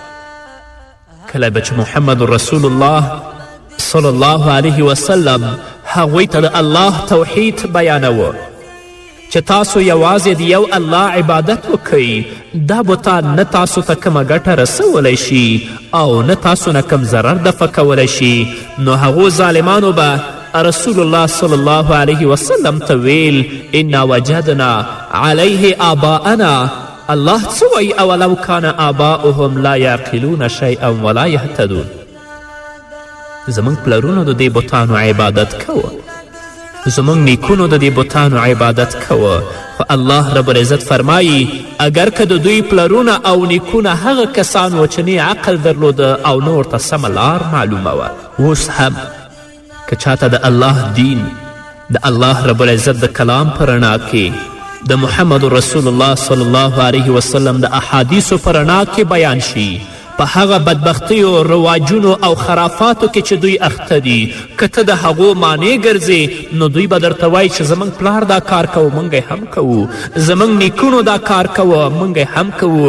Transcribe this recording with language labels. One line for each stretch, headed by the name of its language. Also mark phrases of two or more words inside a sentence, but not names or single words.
Pashto: کله به چې محمد رسول الله
Arabic: صلی الله علیه وسلم
Pashto: هغوی ته د الله توحید بیانوه چې تاسو یوازې د یو الله عبادت وکئ، دا بوتان نه تاسو ته کومه ګټه رسولی شي او نه تاسو نه کم ضرر دفع کولی شي، نو هغو ظالمانو به رسول الله
Arabic: صلی الله علیه وسلم
Pashto: ته ویل
Arabic: انا وجدنا علیه آباءنا.
Pashto: الله څه وایي؟
Arabic: اولو کان آباؤهم لا یعقلون شیئا ولا یهتدون.
Pashto: زمونږ پلرونو د دې بتانو عبادت کوه، زمونږ نیکونو د دې بتانو عبادت کوه، خو الله رب العزت فرمایی اگر که د دوی پلرونه او نیکونه هغه کسان و چې نه عقل درلوده او نه ورته سمه لار معلومه وه. اوس هم که چاته د الله دین، د الله رب العزت د کلام په رڼا کې، د محمد رسول الله
Arabic: صلی الله علیه وسلم
Pashto: د احادیثو په رڼا کې بیان شي، په هغه بدبختیو، رواجونو او خرافاتو کې چې دوی اخته دي، که ته د هغو معنی ګرځې، نو دوی به درته وایي چې زموږ پلار دا کار کوو، موږ هم کوو، زموږ نیکونو دا کار کوو، موږ هم کوو.